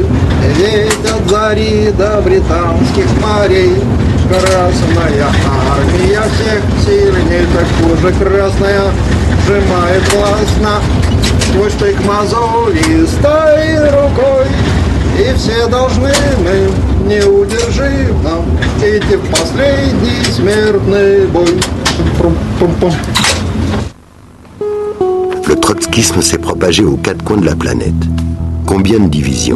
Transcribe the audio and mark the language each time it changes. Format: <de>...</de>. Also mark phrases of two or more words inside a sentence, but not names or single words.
<ru>Ведь от зари до британских морей Красная армия всех сильней, так уже красная сжимает властно свой штык мозолистой рукой. И все должны мы неудержимо идти в последний смертный бой.</ru> <fr>Le trotskisme s'est propagé aux quatre coins de la planète. Combien de divisions?</fr>